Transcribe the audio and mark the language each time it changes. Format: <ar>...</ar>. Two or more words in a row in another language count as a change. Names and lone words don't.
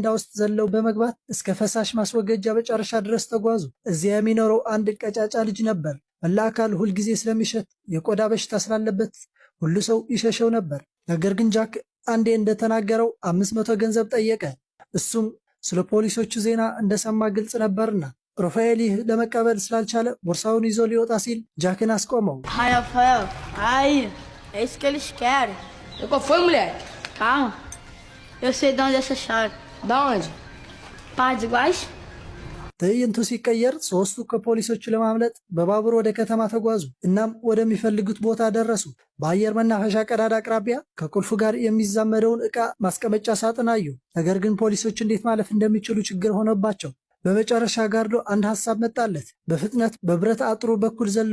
<am>ውስጥ ዘለው በመግባት እስከ ፈሳሽ ማስወገጃ መጨረሻ ድረስ ተጓዙ። እዚያ የሚኖረው አንድ ቀጫጫ ልጅ ነበር። መላ አካሉ ሁልጊዜ ስለሚሸት የቆዳ በሽታ ስላለበት ሁሉ ሰው ይሸሸው ነበር። ነገር ግን ጃክ አንዴ እንደተናገረው 500 ገንዘብ ጠየቀ። እሱም ስለ ፖሊሶቹ ዜና እንደሰማ ግልጽ ነበርና ሩፋኤል ይህ ለመቀበል ስላልቻለ ቦርሳውን ይዞ ሊወጣ ሲል ጃክን አስቆመው።</am> <pt>Ai, Rafael, aí, é isso que eles querem. E qual foi, moleque? Calma, eu sei de onde é essa chave. Da onde? Paz iguais?</pt> <am>ትዕይንቱ ሲቀየር ሶስቱ ከፖሊሶቹ ለማምለጥ በባቡር ወደ ከተማ ተጓዙ። እናም ወደሚፈልጉት ቦታ ደረሱ። በአየር መናፈሻ ቀዳዳ አቅራቢያ ከቁልፉ ጋር የሚዛመደውን ዕቃ ማስቀመጫ ሳጥን አዩ። ነገር ግን ፖሊሶች እንዴት ማለፍ እንደሚችሉ ችግር ሆነባቸው። በመጨረሻ ጋርዶ አንድ ሐሳብ መጣለት። በፍጥነት በብረት አጥሩ በኩል ዘሎ</am>